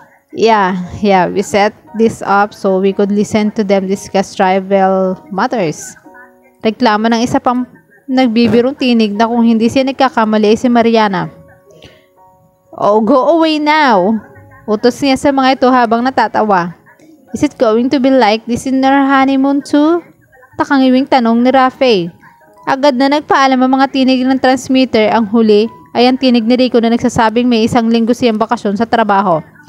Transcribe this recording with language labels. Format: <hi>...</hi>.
<en>Yeah, we set this up so we could listen to them discuss tribal matters."</en> <tl>Reklamo ng isa pang nagbibirong tinig na kung hindi siya nagkakamali si Mariana.</tl> <en>"Oh, go away now."</en> <tl>Utos niya sa mga ito habang natatawa.</tl> <en>"Is it going to be like this in our honeymoon too?"</en> <tl>Takangiwing tanong ni Rafe. Agad na nagpaalam ang mga tinig ng transmitter. Ang huli ay ang tinig ni Rico na nagsasabing may 1 linggo siyang bakasyon sa trabaho.</tl>